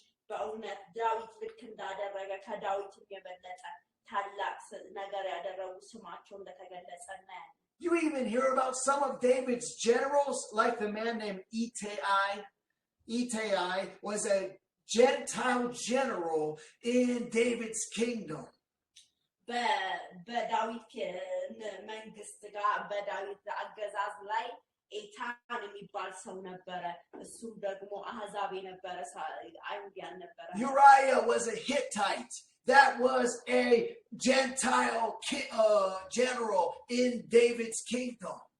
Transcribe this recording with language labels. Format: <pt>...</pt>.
<am>በእውነት ዳዊት ልክ እንዳደረገ ከዳዊት የበለጠ ታላቅ ነገር ያደረጉ ስማቸው እንደተገለጸ እናያለን</am> <en>You even hear about some of David's generals, like the man named Ittai. Ittai was a Gentile general in David's kingdom.</en> <am>በዳዊት መንግስት ጋር በዳዊት አገዛዝ ላይ ኤታን የሚባል ሰው ነበረ እሱም ደግሞ አህዛብ የነበረ አይሁዳን ነበረ</am> <en>Uriah was a Hittite. That was a Gentile general in David's kingdom.</en>